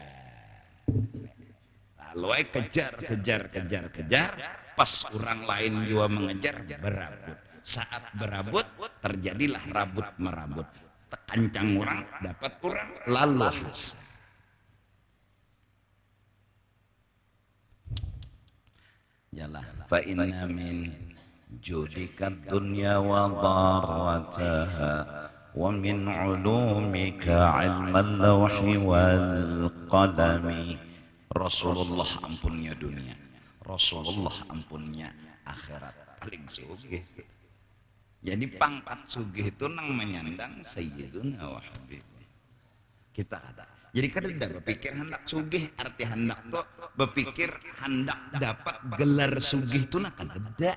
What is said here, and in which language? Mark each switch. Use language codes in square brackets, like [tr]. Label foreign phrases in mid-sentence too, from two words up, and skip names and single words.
[bjn] Lalu kejar, pas orang lain juga mengejar, berabut. Saat berabut terjadilah rabut merabut. Kancang orang dapat orang, lalu hasad. Yalah, [ar] فإن من جودك الدنيا وضرتها ومن علومك علم اللوح والقلم. [bjn] Rasulullah ampunnya dunia, Rasulullah ampunnya akhirat, paling sugih. Jadi pangkat sugih itu nang menyandang [ar] سيدنا وحبيب. [bjn] Kita ada. Jadi kada berpikir hendak sugih, arti hendak tuh berpikir hendak dapat gelar sugih itu nak kada.